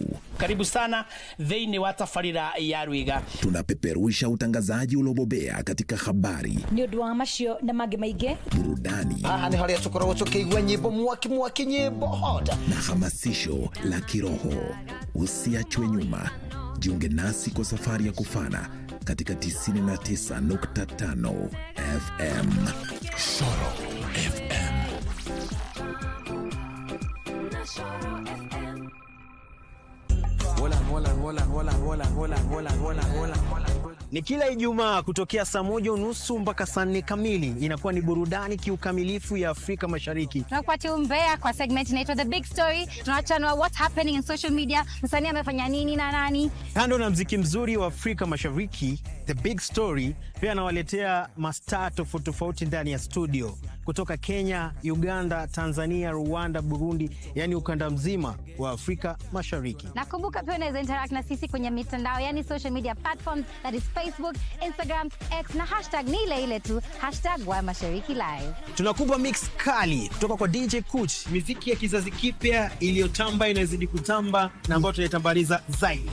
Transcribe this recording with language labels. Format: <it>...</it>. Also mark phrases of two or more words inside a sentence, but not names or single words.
<sw>Karibu sana</sw> <ki>thĩinĩ wa tabarĩra ya Rwiga.</ki> <sw>Tunapeperusha utangazaji uliobobea katika habari,</sw> <ki>nĩ ũndũ wa macio na mangĩ maingĩ,</ki> <sw>burudani,</sw> <ki>haha nĩ harĩa tũkoragwo tũkĩigua nyĩmbo mwaki nyĩmbo hot,</ki> <sw>na hamasisho la kiroho. Usiachwe nyuma. Jiunge nasi kwa safari ya kufana katika 99.5 FM. Shoro FM. Ni kila Ijumaa kutokea saa 1:30 mpaka saa 4 kamili. Inakuwa ni burudani kiukamilifu ya Afrika Mashariki. Tunakupatia umbea kwa segment inaitwa The Big Story. Tunachanua</sw> <en>what's happening in social media,</en> <sw>msanii amefanya nini na nani. Kando na mziki mzuri wa Afrika Mashariki, The Big Story pia anawaletea mastaa tofauti ndani ya studio kutoka Kenya, Uganda, Tanzania, Rwanda, Burundi, yani ukanda mzima wa Afrika Mashariki. Nakumbuka pia unaweza interact na sisi kwenye mitandao, yani</sw> <en>social media platforms, that is Facebook, Instagram, X</en> <sw>na hashtag ni ile tu, #WaMasharikiLive. Tunakupa mix kali kutoka kwa DJ Kuch, muziki ya kizazi kipya iliyotamba inazidi kutamba na ambayo tunaitambaliza zaidi.</sw>